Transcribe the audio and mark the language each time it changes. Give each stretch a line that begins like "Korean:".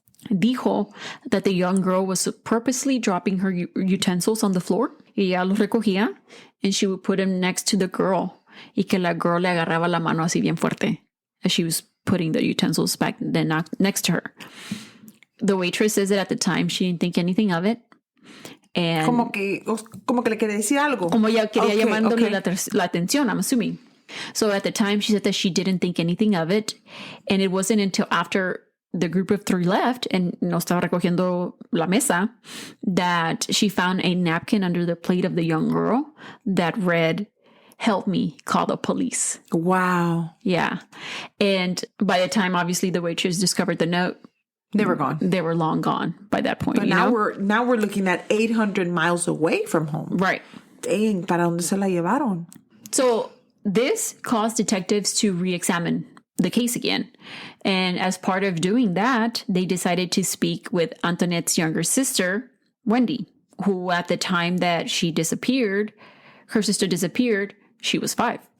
English: Dijo that the young girl was purposely dropping her utensils on the floor. Y ella los recogía, and she would put them next to the girl. Y que la girl le agarraba la mano así bien fuerte as she was putting the utensils back then next to her. The waitress says that at the time she didn't think anything of it. And
Spanish: como que le quería decir algo. Como ella quería llamándole la atención, I'm assuming.
English: So at the time she said that she didn't think anything of it. And it wasn't until after the group of 3 left and no estaba recogiendo la mesa that she found a napkin under the plate of the young girl that read, "Help me, call the police." Wow. Yeah. And by the time, obviously, the waitress discovered the note, they were gone. They were long gone by that point. But now we're looking at 800 miles away from home. Right.
Spanish: Dang, ¿para dónde se la llevaron?
English: So this caused detectives to re-examine the case again. And as part of doing that, they decided to speak with Anthonette's younger sister, Wendy, who at the time that her sister disappeared, she was 5.